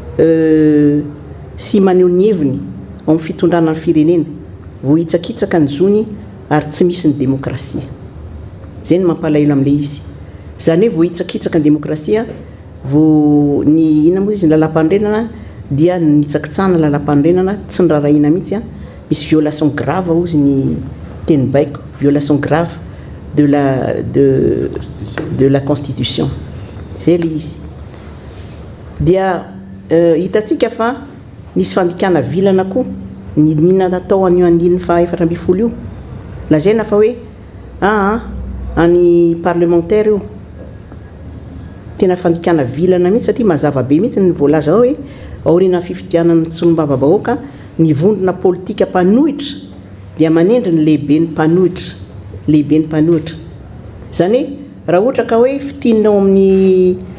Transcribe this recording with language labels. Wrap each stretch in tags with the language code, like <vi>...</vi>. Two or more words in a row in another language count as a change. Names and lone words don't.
<mg>maneho ny heviny ao amin'ny fitondrana ny firenena vao hitsakitsaka ny zony ary tsy misy ny demokrasia zay ny mampalahelo amin'ilay izy zany hoe vao hitsakitsaka ny demokrasia vao ny ina moa izy ny lalam-pandrenana dia nitsakitsana lalam-pandrenana tsy nyrarahina mihitsy a misy</mg> <fr>violation grave</fr> <mg>ozy ny teny baiko</mg> <fr>violation grave de la constitution</fr> <mg>zay le izy dia hitantsika fa nisy fandikana vilana koa ny nina natao an'io 4 io lazaina fa hoe any parlementaire io tena fandikana vilana mihitsy satria mazava be mihitsy ny voalaza ao hoe aoriana fifidianana tsolombava-bahoaka ny vondrona politika mpanohitra dia manendry ny lehibe ny mpanohitra zany hoe raha ohatra ka hoe fitinao amin'ny</mg>